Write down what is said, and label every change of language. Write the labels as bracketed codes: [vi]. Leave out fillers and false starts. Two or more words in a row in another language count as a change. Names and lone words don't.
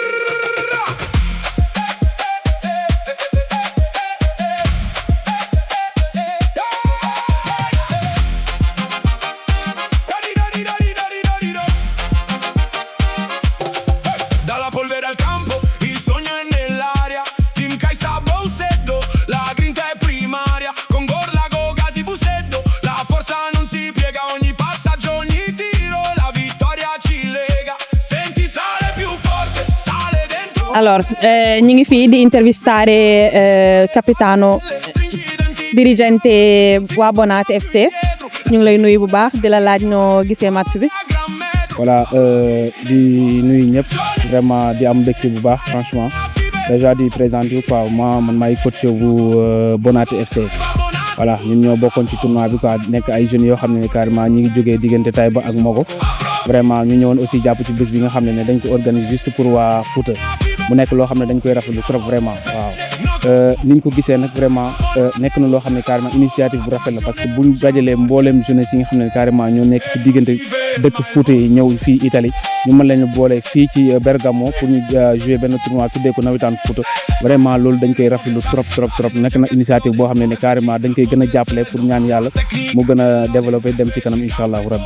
[it] Dalla polvere al campo, il sogno è nell'aria. Team Kaisa Buseddo, la grinta è primaria. Con Gorlago Gasi Buseddo, la forza non si piega. Ogni passaggio, ogni tiro, la vittoria ci lega. Senti sale più forte, sale dentro. [wo] Alors ñu ngi fii di [it] intervistare capitano dirigente [wo] waa Bonate FC ñu ngi lay nuyu bu baax di la laaj noo gisee match bi. Voilà, di nuyu ñëpp vraiment di am mbégte bu baax [fr] franchement déjà [wo] di [fr] présenter quoi moi [wo] man maay coach bu Bonate FC. Voilà, ñun ñoo bokkoon ci tournoi bi quoi nekk ay jeunes yoo xam ne carrément ñi ngi jógee diggante Taïba ak Mogo. Vraiment ñu ñëwoon aussi jàpp ci bés bi nga xam ne dañ ko [fr] organiser juste pour [wo] waa Fouta mu nekk loo xam ne dañ koy rafetlu [fr] trop vraiment [wo] waaw. ni ñu ko gisee nag vraiment nekk na loo xam ne carrément initiative bu rafet la [fr] parce que [wo] buñ dajalee mbooleem jeunesse yi nga xam ne carrément ñoo nekk ci diggante dëkk Fouta yi ñëw fii Italie ñu mën leen boole fii ci Bergamo pour ñu jouer benn tournoi tuddee ko nawetaan Fouta vraiment loolu dañ koy rafetlu trop nekk na initiative boo xam ne carrément dañ koy gën a jàppale pour ñaan yàlla mu gën a développer dem ci kanam [ar] incha allahu rabbi.